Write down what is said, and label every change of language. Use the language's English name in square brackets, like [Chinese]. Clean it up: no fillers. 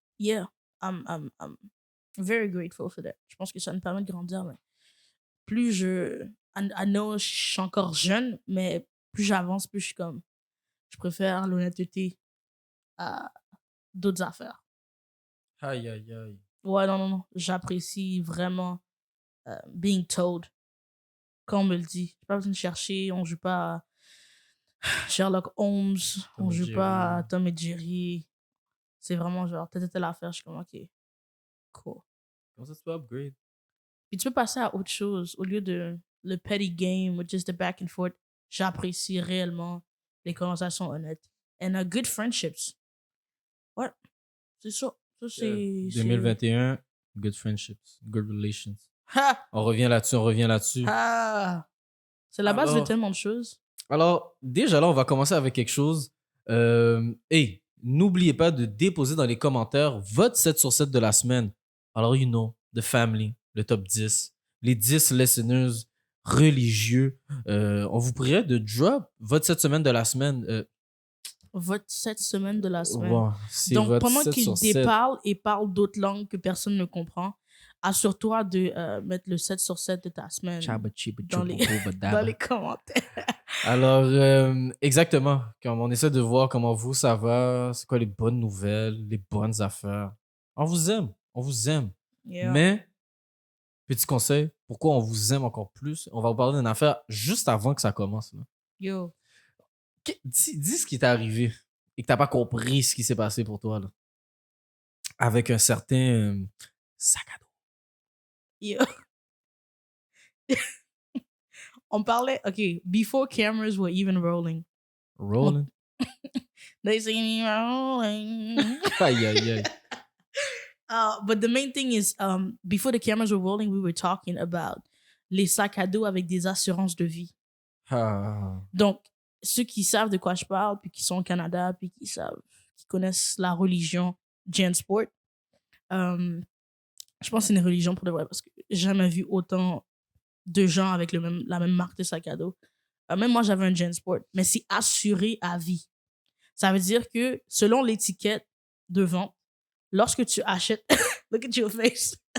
[English] Yeah, I'm very grateful for that. [French] Je pense que ça me permet de grandir. Mais plus [English] I know [French] je suis encore jeune, mais plus j'avance, plus je suis comme... Je préfère l'honnêteté à d'autres affaires. Aïe, aïe, aïe. Ouais, non. J'apprécie vraiment [English] being told. [French] Quand on me le dit. J'ai pas besoin de chercher. On joue pas à Sherlock Holmes. On joue pas à Tom et Jerry. C'est vraiment genre, telle affaire. Je suis comme, OK, cool. Comment ça, tu peux upgrade? Puis tu peux passer à autre chose. Au lieu de le petty game ou [English] just the back and forth, [French] j'apprécie réellement les conversations honnêtes. [English] And good friendships. [French] Ouais, c'est ça. Ça, c'est... [English] 2021, good friendships, good relations. Ha! [French] On revient là-dessus. Ah! C'est la base de tellement de choses. Alors, déjà là, on va commencer avec quelque chose. Hey, n'oubliez pas de déposer dans les commentaires votre 7 sur 7 de la semaine. Alors, [English] you know, the family, [French] le top 10, les 10 listeners religieux. On vous prierait de drop votre 7 semaines de la semaine. Votre 7 semaines de la semaine. Wow, donc, pendant qu'il déparle et parle d'autres langues que personne ne comprend, assure-toi de mettre le 7 sur 7 de ta semaine dans les commentaires. Alors, exactement. Comme on essaie de voir comment vous, ça va, c'est quoi les bonnes nouvelles, les bonnes affaires. On vous aime. Yeah. Mais, petit conseil, pourquoi on vous aime encore plus, on va vous parler d'une affaire juste avant que ça commence. Là. Yo. Dis ce qui t'est arrivé et que t'as pas compris ce qui s'est passé pour toi. Là. Avec un certain sac à dos. Yo. [English] On parlait, OK, before cameras were even rolling. Rolling? They see me rolling. Aïe, aïe, aïe. But the main thing is, before the cameras were rolling, we were talking about [French] les sacs à dos avec des assurances de vie. Ah. Donc, ceux qui savent de quoi je parle, puis qui sont au Canada, puis qui connaissent la religion Jansport, je pense que c'est une religion pour de vrai, parce que j'ai jamais vu autant de gens avec la même marque de sac à dos. Même moi, j'avais un Jansport, mais c'est assuré à vie. Ça veut dire que selon l'étiquette de vente, lorsque tu achètes... [English] Look at your face.